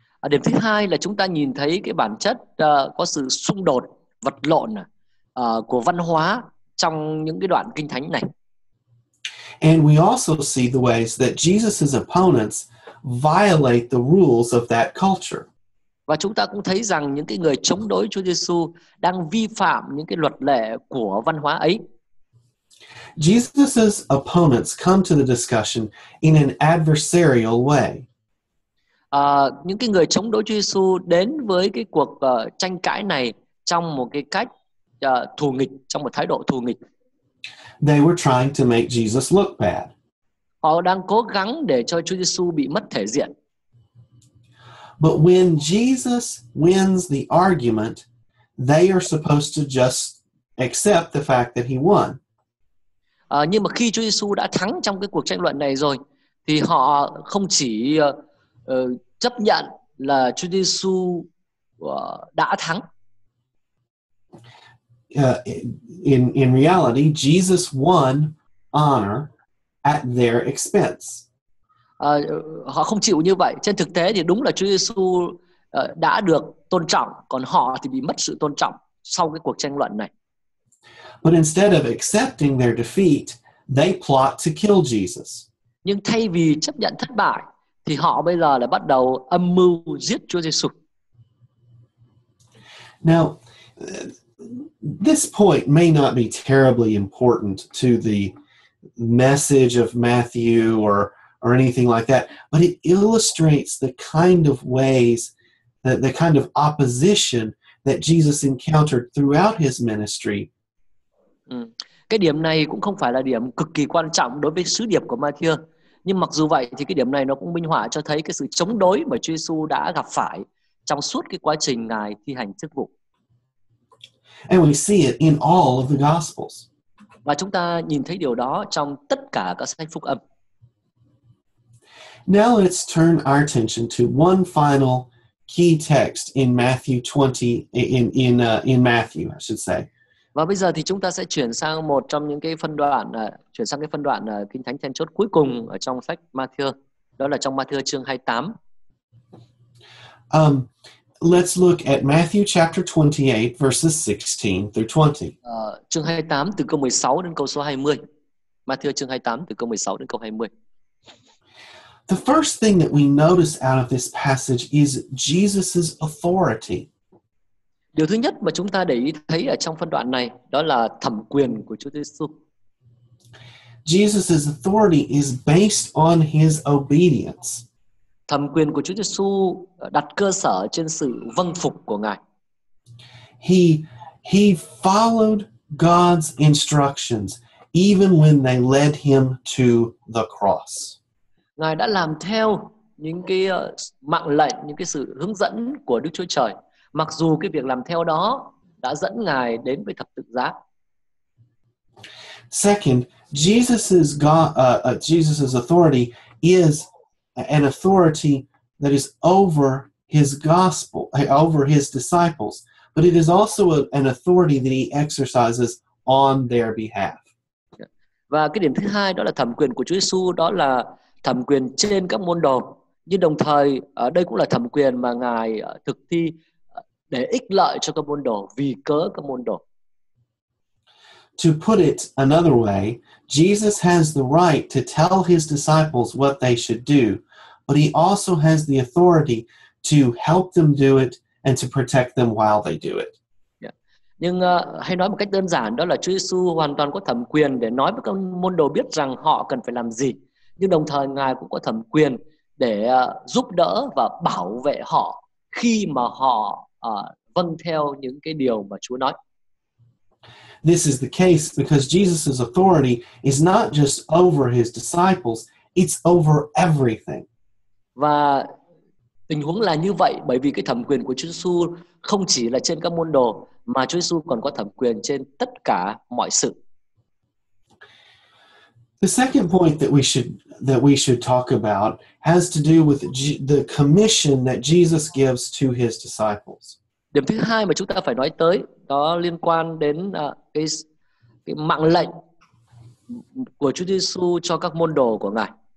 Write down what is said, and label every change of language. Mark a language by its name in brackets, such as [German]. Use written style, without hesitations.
[Vietnamese] Điểm thứ hai là chúng ta nhìn thấy cái bản chất có sự xung đột, vật lộn của văn hóa trong những cái đoạn kinh thánh này. [English] And we also see the ways that Jesus's opponents violate the rules of that culture. [Vietnamese] Và chúng ta cũng thấy rằng những cái người chống đối Chúa Giêsu đang vi phạm những cái luật lệ của văn hóa ấy. [English] Jesus's opponents come to the discussion in an adversarial way. [Vietnamese] Những cái người chống đối Chúa Giêsu đến với cái cuộc tranh cãi này trong một cái cách thù nghịch, trong một thái độ thù nghịch. [English] They were trying to make Jesus look bad. [Vietnamese] Họ đang cố gắng để cho Chúa Giêsu bị mất thể diện. [English] But when Jesus wins the argument, they are supposed to just accept the fact that he won. [Vietnamese] Nhưng mà khi Chúa Giêsu đã thắng trong cái cuộc tranh luận này rồi, thì họ không chỉ chấp nhận là Chúa Giêsu đã thắng. [English] In reality, Jesus won honor at their expense. [Vietnamese] Họ không chịu như vậy. Trên thực tế thì đúng là Chúa Giêsu đã được tôn trọng, còn họ thì bị mất sự tôn trọng sau cái cuộc tranh luận này. [English] But instead of accepting their defeat, they plot to kill Jesus. [Vietnamese] Nhưng thay vì chấp nhận thất bại, thì họ bây giờ lại bắt đầu âm mưu giết Chúa Giêsu. [English] Now, this point may not be terribly important to the message of Matthew or anything like that, but it illustrates the kind of ways, the kind of opposition that Jesus encountered throughout his ministry. [Vietnamese] Cái điểm này cũng không phải là điểm cực kỳ quan trọng đối với sứ điệp của Matthew, nhưng mặc dù vậy thì cái điểm này nó cũng minh họa cho thấy cái sự chống đối mà Chúa Giêsu đã gặp phải trong suốt cái quá trình Ngài thi hành chức vụ. [English] And we see it in all of the Gospels. [Vietnamese] Và chúng ta nhìn thấy điều đó trong tất cả các sách phúc âm. [English] Now let's turn our attention to one final key text in Matthew 20 in Matthew, I should say. [Vietnamese] Và bây giờ thì chúng ta sẽ chuyển sang một trong những cái phân đoạn kinh thánh then chốt cuối cùng ở trong sách Matthew, đó là trong Matthew chương 28. [English] Let's look at Matthew chapter 28 verses 16 through 20. [Vietnamese] Chương 28 từ câu 16 đến câu số 20. Matthew chương 28 từ câu 16 đến câu 20. [English] The first thing that we notice out of this passage is Jesus's authority. [Vietnamese] Điều thứ nhất mà chúng ta để ý thấy ở trong phân đoạn này đó là thẩm quyền của Chúa Giêsu. [English] Jesus's authority is based on his obedience. [Vietnamese] Thẩm quyền của Chúa Giêsu đặt cơ sở trên sự vâng phục của Ngài. [English] He followed God's instructions even when they led him to the cross. [Vietnamese] Ngài đã làm theo những cái mạng lệnh, những cái sự hướng dẫn của Đức Chúa Trời, mặc dù cái việc làm theo đó đã dẫn Ngài đến với thập tự giá. [English] Second, Jesus's authority is an authority that is over his gospel, over his disciples, but it is also an authority that he exercises on their behalf. [Vietnamese] Và cái điểm thứ hai đó là thẩm quyền của Chúa Giêsu, đó là thẩm quyền trên các môn đồ, nhưng đồng thời ở đây cũng là thẩm quyền mà Ngài thực thi để ích lợi cho các môn đồ, vì cớ các môn đồ. [English] to put it another way, Jesus has the right to tell his disciples what they should do, but he also has the authority to help them do it and to protect them while they do it. Yeah. [Vietnamese] Nhưng hay nói một cách đơn giản, đó là Chúa Giêsu hoàn toàn có thẩm quyền để nói với các môn đồ biết rằng họ cần phải làm gì, nhưng đồng thời Ngài cũng có thẩm quyền để giúp đỡ và bảo vệ họ khi mà họ vâng theo những cái điều mà Chúa nói. [English] This is the case because Jesus' authority is not just over his disciples, it's over everything. [Vietnamese] Và tình huống là như vậy bởi vì cái thẩm quyền của Chúa Giêsu không chỉ là trên các môn đồ, mà Chúa Giêsu còn có thẩm quyền trên tất cả mọi sự. [English] The second point that we should talk about has to do with the commission that Jesus gives to his disciples. [Vietnamese] Điểm thứ hai mà chúng ta phải nói tới đó liên quan đến cái mạng lệnh của Chúa Giêsu cho các môn đồ của Ngài.